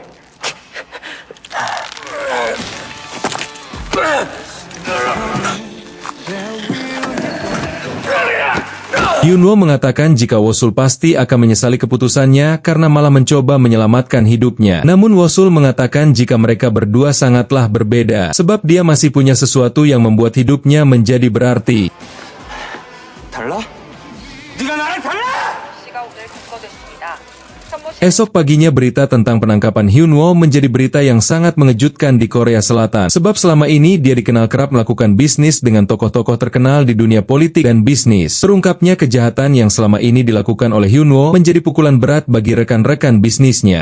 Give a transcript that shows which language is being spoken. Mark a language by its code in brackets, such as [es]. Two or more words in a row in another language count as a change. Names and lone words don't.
[id] Hyunwoo mengatakan jika Wosul pasti akan menyesali keputusannya karena malah mencoba menyelamatkan hidupnya. Namun Wosul mengatakan jika mereka berdua sangatlah berbeda, sebab dia masih punya sesuatu yang membuat hidupnya menjadi berarti. [ko] 달라? 네가 나를 달라! 씨가 오늘 검거됐습니다. [id] Esok paginya berita tentang penangkapan Hyunwoo menjadi berita yang sangat mengejutkan di Korea Selatan. Sebab selama ini dia dikenal kerap melakukan bisnis dengan tokoh-tokoh terkenal di dunia politik dan bisnis. Terungkapnya kejahatan yang selama ini dilakukan oleh Hyunwoo menjadi pukulan berat bagi rekan-rekan bisnisnya.